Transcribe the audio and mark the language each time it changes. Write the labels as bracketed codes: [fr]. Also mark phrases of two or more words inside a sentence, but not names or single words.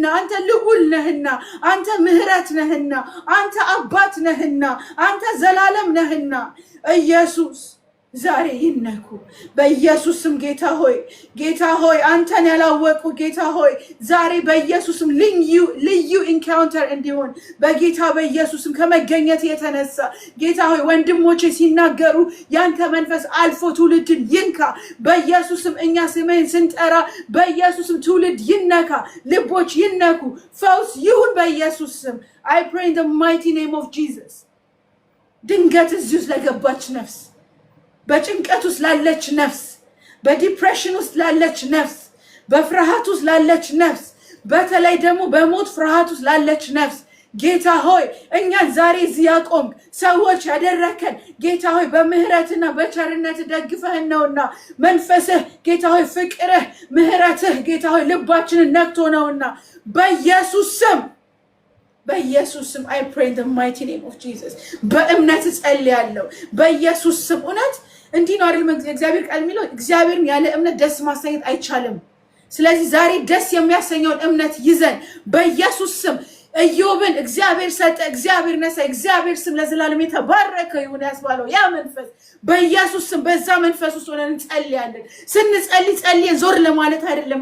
[am] አንተ ልዑል ነህና፣ አንተ ምህረት ነህና፣ አንተ አባት ነህና፣ አንተ ዘላለም ነህና ኢየሱስ ዛሬ ይነኩ በኢየሱስም ጌታ ሆይ አንተን ያላወቁ ጌታ ሆይ ዛሬ በኢየሱስም ልዩ ኢንካውንተር እንዲሆን በጌታ በኢየሱስም ከመገኘት የተነሳ ጌታ ሆይ ወንድሞቼ ሲናገሩ ያንተ መንፈስ አልፎ ትውልድን ይንካ በኢየሱስም። እኛ ስምህን ስንጠራ በኢየሱስም ትውልድ ይነካ፣ ልቦች ይነኩ፣ ፈውስ ይሁን በኢየሱስም። [en] I pray in the mighty name of Jesus። [am] ድንገት እዚህ ውስጥ ለገባች ነፍስ፣ በጭንቀት ውስጥ ላለች ነፍስ፣ በዲፕሬሽን ውስጥ ላለች ነፍስ፣ በፍርሃት ውስጥ ላለች ነፍስ፣ በተለይ ደግሞ በሞት ፍርሃት ውስጥ ላለች ነፍስ ጌታ ሆይ እኛን ዛሬ እዚህ ያቆምክ ሰዎች ያደረከን ጌታ ሆይ በምህረትና በቸርነት ደግፈህን ነውና መንፈስህ ጌታ ሆይ ፍቅርህ ምህረትህ ጌታ ሆይ ልባችንን ነክቶ ነውና በኢየሱስ ስም [en] I pray in the mighty name of Jesus። [am] በእምነት ጸልያለሁ በኢየሱስ ስም። እውነት እንዲህ ነው አይደል? እግዚአብሔር ቃል የሚለው እግዚአብሔርን ያለ እምነት ደስ ማሰኘት አይቻልም። ስለዚህ ዛሬ ደስ የሚያሰኘውን እምነት ይዘን በኢየሱስ ስም ኢዮብን እግዚአብሔር ሰጠ፣ እግዚአብሔር ነሳ፣ እግዚአብሔር ስም ለዘላለም የተባረከ ይሁን ያስባለው ያ መንፈስ በኢየሱስ ስም በዛ መንፈስ ውስጥ ሆነን እንጸልያለን። ጸልየን ዞር ለማለት አይደለም